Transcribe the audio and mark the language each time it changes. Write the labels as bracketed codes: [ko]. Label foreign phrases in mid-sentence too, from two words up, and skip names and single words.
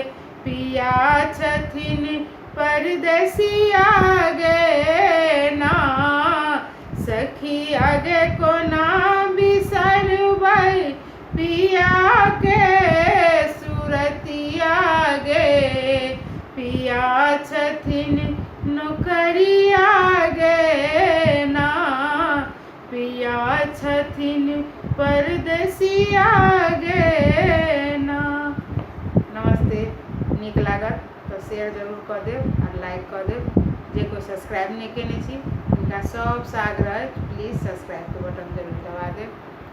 [mai] पिया छथिन परदेसिया गे ना, सखिया गे कोना बिसरबै पिया के सुरतिया गे। पिया छथिन नौकरिया गे ना, पिया छथिन परदेसिया गे ना। नमस्ते। नीक लागत तो शेयर जरूर कऽ देब और लाइक कऽ देब। जे कोई सब्सक्राइब नहीं केने छी हुनका सबसँ आग्रह [en] please subscribe [mai] के बटन जरूर दबा देब।